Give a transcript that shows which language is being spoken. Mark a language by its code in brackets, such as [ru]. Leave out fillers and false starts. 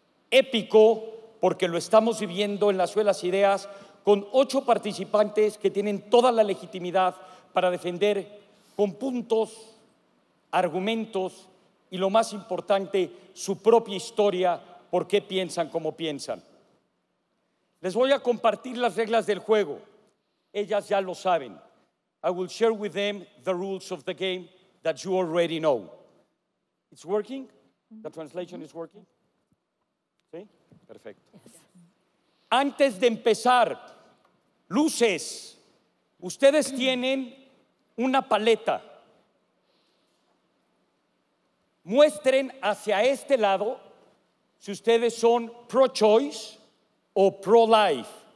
[es] Épico porque lo estamos viviendo en la Ciudad de las Ideas con 8 participantes que tienen toda la legitimidad para defender con puntos, argumentos y, lo más importante, su propia historia, por qué piensan como piensan. Les voy a compartir las reglas del juego. Ellas ya lo saben. [en] I will share with them the rules of the game that you already know. It's working? The translation is working? [es] ¿Sí? Perfecto. Antes de empezar, luces, ustedes tienen una paleta. Muestren hacia este lado si ustedes son pro-choice o pro-life.